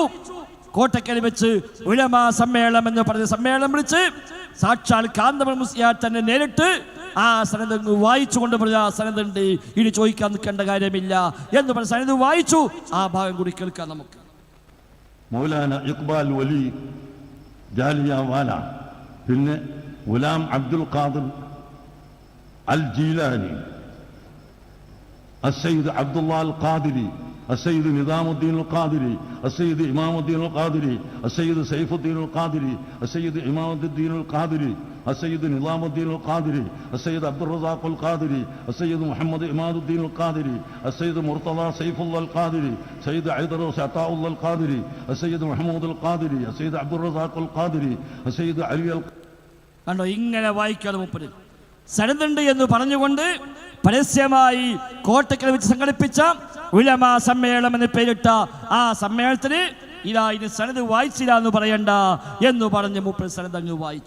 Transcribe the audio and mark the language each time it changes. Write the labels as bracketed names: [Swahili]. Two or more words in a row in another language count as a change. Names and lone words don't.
[Malayalam] കോട്ടക്കൽ വെച്ച് ഉലമാ സമ്മേളനം എന്ന് പറഞ്ഞ സമ്മേളനം വിളിച്ച് സാക്ഷാൽ കാന്തപുരം മുസ്ലിയാർ തന്നെ നേരിട്ട് ആ സനത് വായിച്ചുകൊണ്ട് പറഞ്ഞ സനതുണ്ട്, ഇനി ചോദിക്കാൻ നിൽക്കേണ്ട കാര്യമില്ല എന്ന് പറഞ്ഞ സനത് വായിച്ചു. ആ ഭാഗം കൂടി കേൾക്കാം നമുക്ക്. മൗലാന ഇഖ്ബാൽ വലി ജാലിയവാല, പിന്നെ ഗുലാം അബ്ദുൽ ഖാദിർ അൽ ജീലാനി, [Arabic] السيد عبد الله القادري، السيد نظام الدين القادري، السيد إمام الدين القادري، السيد سيف الدين القادري، السيد إمام الدين القادري، السيد نظام الدين القادري، السيد عبد الرزاق القادري، السيد محمد إمام الدين القادري، السيد مرتضى سيف الله القادري، السيد عيدروس عطاء الله القادري، السيد محمود القادري، السيد عبد الرزاق القادري، السيد علي [Malayalam] കണ്ടോ, ഇങ്ങനെ വായിക്കാതെ മുപ്പത് സനതുണ്ട് എന്ന് പറഞ്ഞുകൊണ്ട് പരസ്യമായി കോട്ടക്കൽ വെച്ച് സംഘടിപ്പിച്ച ഉലമാ സമ്മേളനം എന്ന് പേരിട്ട ആ സമ്മേളനത്തിന് ഇതാ ഇനി സനത് വായിച്ചില്ല എന്ന് പറയണ്ട എന്ന് പറഞ്ഞ് മുപ്പത് സനത് അങ്ങ് വായിച്ചു.